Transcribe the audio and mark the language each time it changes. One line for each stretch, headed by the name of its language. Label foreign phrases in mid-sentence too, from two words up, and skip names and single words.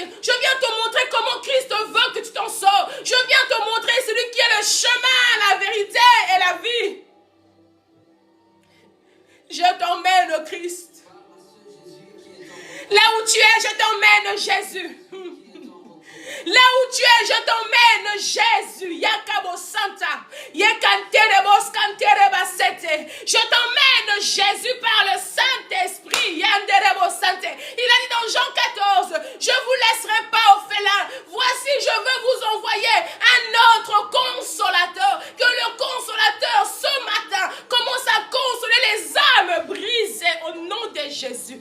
French: Je viens te montrer comment Christ veut que tu t'en sors. Je viens te montrer celui qui est le chemin, la vérité et la vie. Je t'emmène, Christ. Là où tu es, je t'emmène, Jésus. Là où tu es, je t'emmène, Jésus. Yakabo Santa. Yekanterebos kantereba sete. Je t'emmène, Jésus, par le Saint-Esprit. Yanderebo Sante. Il a dit dans Jean 14, je ne vous laisserai pas orphelin. Voici, je veux vous envoyer un autre consolateur. Que le consolateur, ce matin, commence à consoler les âmes brisées au nom de Jésus.